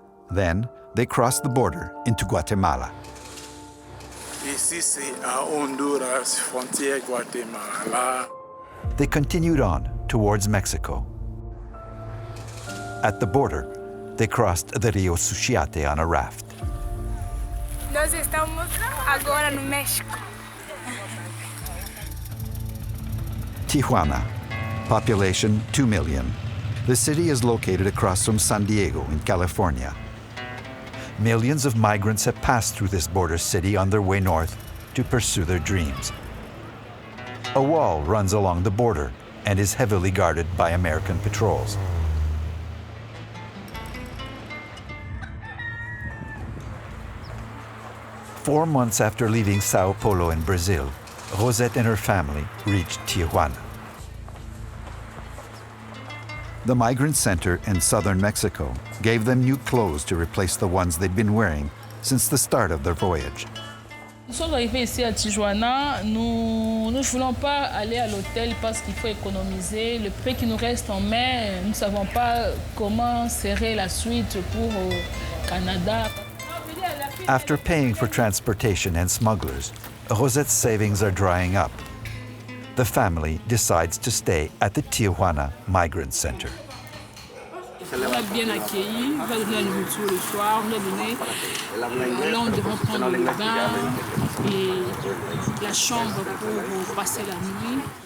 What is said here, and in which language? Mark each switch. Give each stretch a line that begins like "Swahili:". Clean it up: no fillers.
English: Then, they crossed the border into Guatemala.
French: Ici, c'est à Honduras, frontière Guatemala.
English: They continued on towards Mexico. At the border, they crossed the Rio Suchiate on a raft.
Portuguese: Nós estamos agora no México.
English: Tijuana, population 2 million. The city is located across from San Diego in California. Millions of migrants have passed through this border city on their way north to pursue their dreams. A wall runs along the border and is heavily guarded by American patrols. Four months after leaving Sao Paulo in Brazil, Rosette and her family reached Tijuana. The migrant center in southern Mexico gave them new clothes to replace the ones they'd been wearing since the start of their voyage.
French: Nous sommes arrivés ici à Tijuana. Nous ne voulons pas aller à l'hôtel parce qu'il faut économiser. Le peu qui nous reste en main, nous ne savons pas comment serait la suite pour au Canada.
English: After paying for transportation and smugglers, Rosette's savings are drying up. The family decides to stay at the Tijuana Migrant Center.
French: On va bien accueilli, on va donner la nourriture le soir, on va donner, là on devrait prendre le bain et la chambre pour passer la nuit.